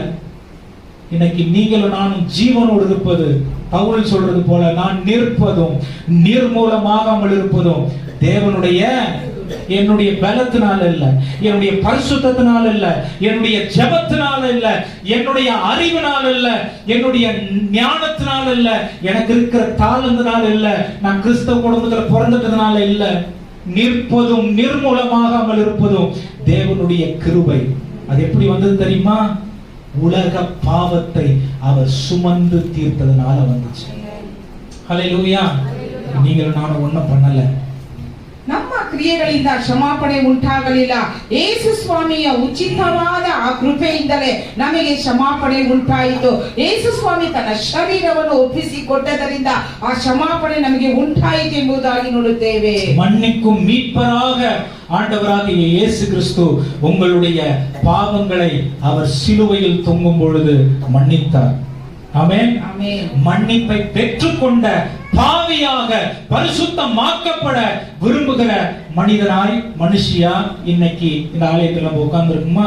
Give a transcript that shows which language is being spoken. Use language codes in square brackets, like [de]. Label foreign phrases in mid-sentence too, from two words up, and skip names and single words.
[ta] இன்னைக்கு நீங்களும் நானும் ஜீவனோடு இருப்பது பவுல் சொல்றது போல, நான் நிற்பதும் நிர்மூலமாகாமல் இருப்பதும் தேவனுடைய என்னுடைய பலத்தினால இல்ல, என்னுடைய பரிசுத்தத்தினால இல்ல, என்னுடைய ஜெபத்தினால இல்ல, என்னுடைய அறிவினால இல்ல, என்னுடைய ஞானத்தினால இல்ல, எனக்கு இருக்கிற தாளந்தினால இல்ல, நான் கிறிஸ்தவ குடும்பத்துல பிறந்துட்டதுனால இல்ல. நிற்பதும் நிர்மூலமாகாமல் இருப்பதும் தேவனுடைய கிருபை. அது எப்படி வந்தது தெரியுமா? உலக பாவத்தை அவர் சுமந்து தீர்த்ததுனால வந்துச்சு. ஹல்லேலூயா. நீங்களும் நானும் ஒண்ணும் பண்ணல. [kn] ನಮ್ಮ ಕ್ರಿಯೆಗಳಿಂದ ಕ್ಷಮಾಪಣೆ ಉಂಟಾಗಲಿಲ್ಲ. ಯೇಸು ಸ್ವಾಮಿಯ ಉಚಿತವಾದ ಆ ಕೃಪೆಯಿಂದಲೇ ನಮಗೆ ಕ್ಷಮಾಪಣೆ ಉಂಟಾಯಿತು. ಯೇಸು ಸ್ವಾಮಿ ತನ್ನ ಶರೀರವನ್ನು ಒಪ್ಪಿಸಿಕೊಟ್ಟದರಿಂದ ಆ ಕ್ಷಮಾಪಣೆ ನಮಗೆ ಉಂಟಾಯಿತು ಎಂಬುದಾಗಿ ನೋಡುತ್ತೇವೆ. [ta] மன்னிக்கும் மீட்பராக ஆண்டவராகிய இயேசு கிறிஸ்து உங்களுடைய பாவங்களை அவர் சிலுவையில் தொங்கும் பொழுது மன்னித்தார். ஆமென். மன்னிப்பை பெற்றுக்கொண்ட பாவியாக பரிசுத்தமாக்கப்பட விரும்புகிற மனிதனாய் மனுஷியா இன்னைக்கு இந்த ஆலயத்துல உட்கார்ந்து இருக்குமா?